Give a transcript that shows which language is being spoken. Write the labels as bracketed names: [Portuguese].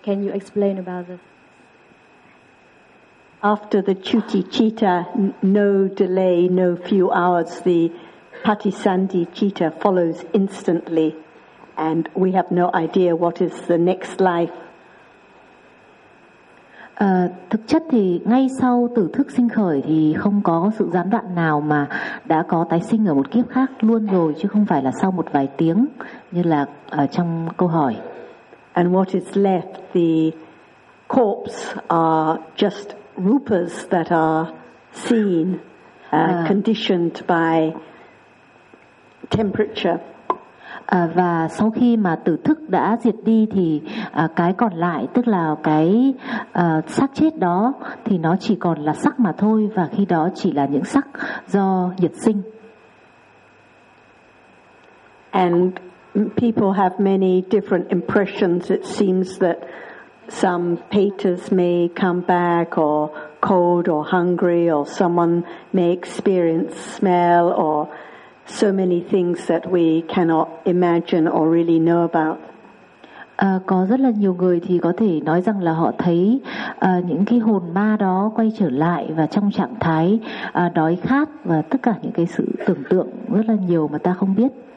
[English] Can you explain about this? After the chuti chita, no delay, no few hours, the patisandhi chita follows instantly. And we have no idea what is the next life. [Vietnamese] Thực chất thì ngay sau tử thức sinh khởi thì không có sự gián đoạn nào mà đã có tái sinh ở một kiếp khác luôn rồi, chứ không phải là sau một vài tiếng như là trong câu hỏi. [English] And what is left, the corpse are just rupas that are seen, conditioned by temperature. [Vietnamese] Và sau khi mà tử thức đã diệt đi thì cái còn lại, tức là cái xác chết đó, thì nó chỉ còn là sắc mà thôi, và khi đó chỉ là những sắc do nhiệt sinh. [English] And people have many different impressions. It seems that some paters may come back, or cold or hungry, or someone may experience smell, or so many things that we cannot imagine or really know about. [Vietnamese] Có rất là nhiều người thì có thể nói rằng là họ thấy những cái hồn ma đó quay trở lại và trong trạng thái đói khát, và tất cả những cái sự tưởng tượng rất là nhiều mà ta không biết.